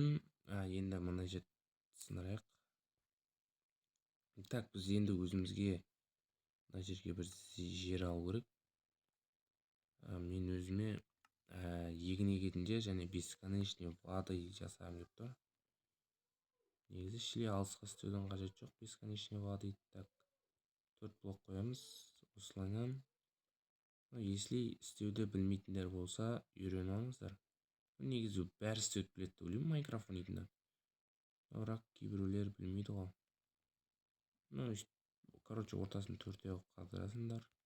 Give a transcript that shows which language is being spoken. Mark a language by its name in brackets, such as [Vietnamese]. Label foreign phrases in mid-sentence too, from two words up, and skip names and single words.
[Kazakh] Енді мына жерді сындырайық. Так, біз енді өзімізге мына жерге бір жер алу керек. Мен өзіме егін егетінде және [Russian] бесконечный воды [Kazakh] жасаймын деп тұр. Негізі шіле алысқа істеудің қажет жоқ. [Russian] Бесконечный воды. [Kazakh] Так, 4 блок қоямыз. Осылайынан. Если істеуді білмейтіндер болса, үйрене алыңыздар. Негізі бәрі істеуді біледі деп ойлаймын Майнкрафт ойнайтындар. Бірақ кейбіреулер білмейді ғой. Короче, ортасын 4-те қылып қалдырасыңдар.